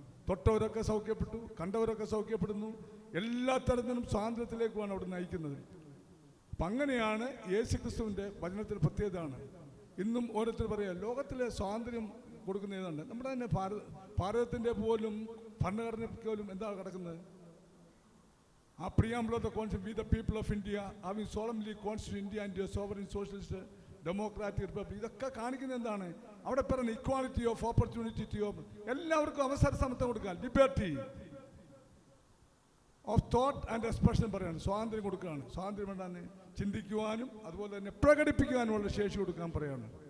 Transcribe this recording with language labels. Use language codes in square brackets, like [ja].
[ml] തൊട്ടവരൊക്കെ സൗഖ്യപ്പെട്ടു, കണ്ടവരൊക്കെ സൗഖ്യപ്പെടുന്നു. എല്ലാ തരത്തിലും സ്വാതന്ത്ര്യത്തിലേക്കുമാണ് അവിടെ നയിക്കുന്നത്. അപ്പം അങ്ങനെയാണ് യേശുക്രിസ്തുവിൻ്റെ വചനത്തിൽ പ്രത്യേകതയാണ്. ഇന്നും ഓരോരുത്തർ പറയാം ലോകത്തിലെ സ്വാതന്ത്ര്യം കൊടുക്കുന്ന ഏതാണ്? നമ്മുടെ തന്നെ ഭാരതത്തിൻ്റെ പോലും ഭരണഘടനയ്ക്ക് പോലും എന്താണ് കിടക്കുന്നത്? [en] ആ preamble of the Constitution, we the people of India having solemnly constituted India into a sovereign socialist democratic republic. [ml] ഇതൊക്കെ കാണിക്കുന്നത് എന്താണ്? അവിടെ പറയുന്ന [en] equality of opportunity to [ml] എല്ലാവർക്കും അവസര സമത്വം കൊടുക്കാൻ, [en] liberty of thought and expression [ml] പറയാണ്, സ്വാതന്ത്ര്യം കൊടുക്കുകയാണ്. സ്വാതന്ത്ര്യം എന്താണ്? ചിന്തിക്കുവാനും അതുപോലെ തന്നെ പ്രകടിപ്പിക്കുവാനുമുള്ള ശേഷി കൊടുക്കാൻ പറയാണ്.